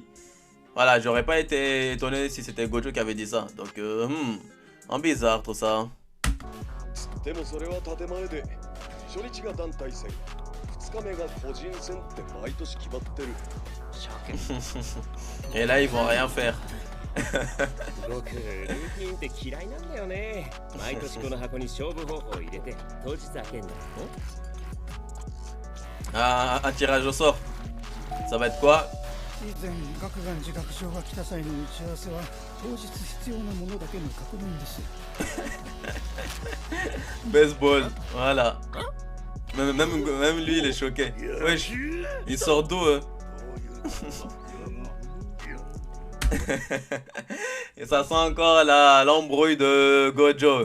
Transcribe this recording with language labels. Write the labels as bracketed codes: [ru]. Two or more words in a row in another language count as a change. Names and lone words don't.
[fr] Voilà, j'aurais pas été étonné si c'était Gojo qui avait dit ça. Donc, en bizarre tout ça. Et là, ils vont rien faire. [ja] 僕ルーティンって嫌いなんだよね。毎年この箱に勝負方法を入れて当日開けんだよ。 [fr] Ah, un tirage au sort. Ça va être quoi? [ja] 以前学願自学賞が来た際の打ち合わせは当日必要なものだけの確認です。 [fr] Baseball, voilà. Même lui, il est choqué. Wesh, il sort d'où Et ça sent encore l'embrouille de Gojo.